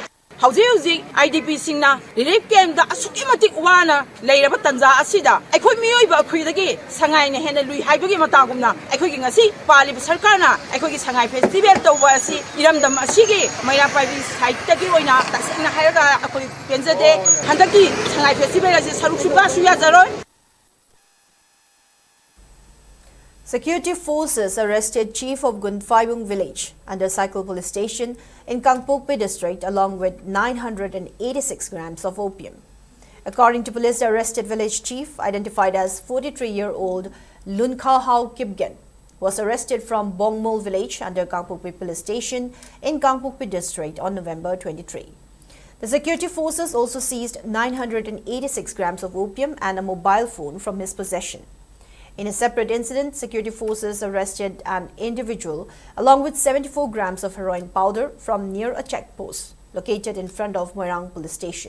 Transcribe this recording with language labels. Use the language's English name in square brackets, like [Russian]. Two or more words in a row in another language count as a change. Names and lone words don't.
[Manipuri] Hauji IDP singna [English] relief camp [Manipuri] da asuki matik wana leiraba tanja asida aikoi miyoiba akhuidagi sangai na hena lui haibagi matagumna aikoi gi ngasi paliba sarkarna aikoi gi sangai festival tawba asi iramdam asigi Manipuri site tagi oina tasina hairaga akoi penjade handaki sangai festival asi saruk suba suya jaroi. [English] Security forces arrested Chief of Gunfayung village under Cycle police station in Kangpokpi district along with 986 grams of opium. According to police, the arrested village chief, identified as 43-year-old Lunkhahau Kipgen, was arrested from Bongmol village under Kangpokpi police station in Kangpokpi district on November 23. The security forces also seized 986 grams of opium and a mobile phone from his possession. In a separate incident, security forces arrested an individual along with 74 grams of heroin powder from near a checkpost located in front of Moirang police station.